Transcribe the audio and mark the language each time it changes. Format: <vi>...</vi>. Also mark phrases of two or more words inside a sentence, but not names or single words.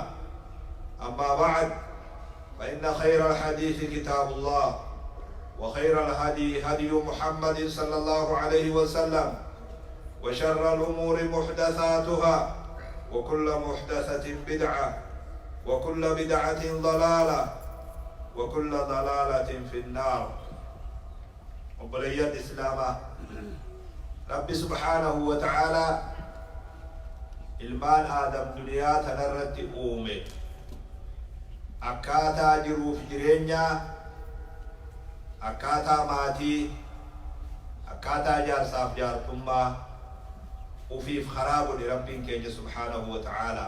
<ar>أما بعد، فإن خير الحديث كتاب الله، وخير الهدي هدي محمد صلى الله عليه وسلم، وشر الأمور محدثاتها، وكل محدثة بدعة، وكل بدعة ضلالة، وكل ضلالة في النار. وبليات إسلامه رب سبحانه وتعالى</ar> <om>ilmaan aadam duniyaa tanarratti uume akkaataa jiruuf jireenyaa, akkaataa maatii, akkaataa jaarsaaf jaartummaa ufiif karaa godhe rabbiin keenya</om> <ar>سبحانه وتعالى.</ar>